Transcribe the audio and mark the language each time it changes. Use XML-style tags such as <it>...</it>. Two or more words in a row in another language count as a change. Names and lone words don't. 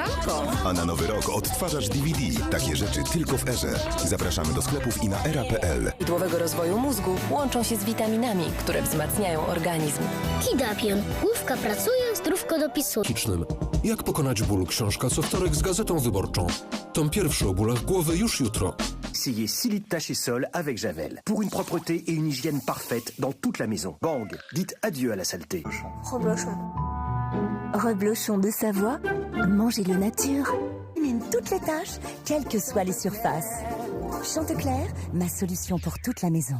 <pl>A na nowy rok odtwarzacz DVD. Takie rzeczy tylko w Erze. Zapraszamy do sklepów i na era.pl. Prawidłowego rozwoju mózgu łączą się z witaminami, które wzmacniają organizm. Kidapion. Główka pracuje, zdrówko dopisuje. Jak pokonać ból? Książka co wtorek z Gazetą Wyborczą. Tom pierwszy o bólach głowy już jutro.</pl> <fr>Essayez Silite Tache et Sol avec Javel. Pour une propreté et une hygiène parfaite dans toute la maison. Bang, dites adieu à la saleté. Reblochon de Savoie, mangez-le nature. Élimine toutes les taches, quelles que soient les surfaces. Chanteclair, ma solution pour toute la maison.</fr>